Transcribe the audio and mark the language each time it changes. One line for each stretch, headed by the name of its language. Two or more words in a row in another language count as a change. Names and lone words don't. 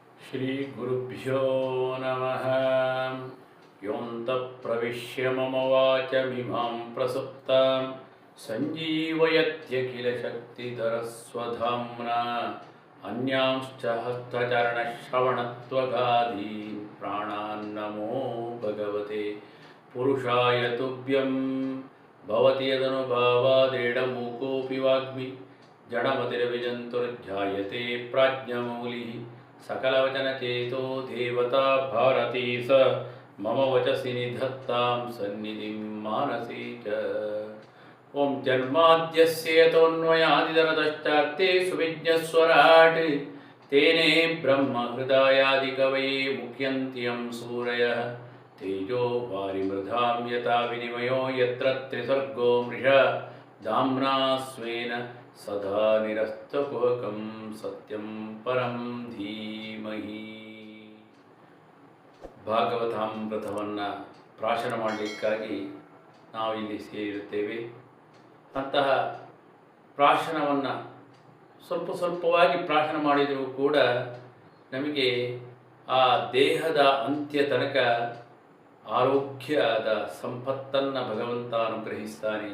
Sanskrit: ಶ್ರೀಗುರುಭ್ಯೋ ನಮಃ. ಯೋऽन्तಃ ಪ್ರವಿಶ್ಯ ಮಮ ವಾಚಮಿಮಾಂ ಪ್ರಸುಪ್ತಾಂ ಸಂಜೀವಯತ್ಯಖಿಲಶಕ್ತಿಧರಸ್ವಧಾಮ್ನಾ ಅನ್ಯಾಂಶ್ಚ ಹಸ್ತಚರಣಶ್ರವಣತ್ವಗಾದೀನ್ ಪ್ರಾಣಾನ್ನಮೋ ಭಗವತೆ ಪುರುಷಾಯ ತುಭ್ಯಂ. ಭವತಿ ಯದನುಭಾವಾದೇಡಮೂಕೋऽಪಿ ವಾಗ್ಮಿ ಜಡಮತಿರವಿಜಂತುರ್ಧ್ಯಾಯತೆ ಪ್ರಾಜ್ಞಮೌಲಿಃ. ಸಕಲವಚನಚೇತೋ ದೇವತಾ ಭಾರತೀ ಸ ಮಮ ವಚಸಿ ನಿಧತ್ತಾಂ ಸನ್ನಿಧಿಂ ಮಾನಸೀ ಚ. ಓಂ ಜನ್ಮಾದ್ಯಸ್ಯ ಯತೋನ್ಮಯಾದಿತರತಶ್ಚಾರ್ತೆ ಸುವಿಜ್ಞಸ್ವರಾಟ್ ತೇನೇ ಬ್ರಹ್ಮ ಹೃದಯಾದಿಕವಯೇ ಮುಖ್ಯಂತಿ ಯಂ ಸೂರಯಃ. ತೇಜೋ ವಾರಿಮೃಧಾಂ ಯಥಾ ವಿನಿಮಯೋ ಯತ್ರ ತ್ರಿಸರ್ಗೋ ಮೃಷಾ ಧಾಮ್ನಾ ಸ್ವೇನ ಸದಾ ನಿರಸ್ತಕುಹಕಂ ಸತ್ಯಂ ಪರಂ ಧೀಮಹಿ.
Kannada: ಭಾಗವತಾಮೃತವನ್ನು ಪ್ರಾಶನ ಮಾಡಲಿಕ್ಕಾಗಿ ನಾವಿಲ್ಲಿ ಸೇರಿರುತ್ತೇವೆ. ಅಂತಹ ಪ್ರಾಶನವನ್ನು ಸ್ವಲ್ಪವಾಗಿ ಪ್ರಾಶನ ಮಾಡಿದರೂ ಕೂಡ ನಮಗೆ ಆ ದೇಹದ ಅಂತ್ಯ ತನಕ ಆರೋಗ್ಯದ ಸಂಪತ್ತನ್ನು ಭಗವಂತ ಅನುಗ್ರಹಿಸ್ತಾನೆ.